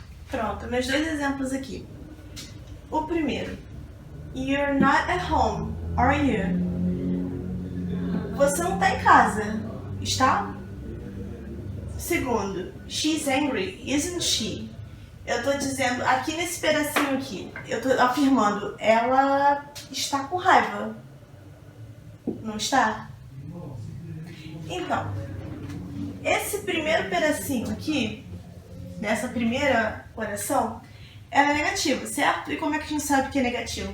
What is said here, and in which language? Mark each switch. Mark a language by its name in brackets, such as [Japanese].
[Portuguese] Pronto, meus dois exemplos aqui. O primeiro, [English] you're not at home, are you? [Portuguese] Você não está em casa, está? [English] Segundo, she's angry, isn't she? [Portuguese] Eu estou dizendo, aqui nesse pedacinho aqui, eu estou afirmando, ela está com raiva. Não está? Então, esse primeiro pedacinho aqui, nessa primeira oração, ela é negativa, certo? E como é que a gente sabe que é negativo?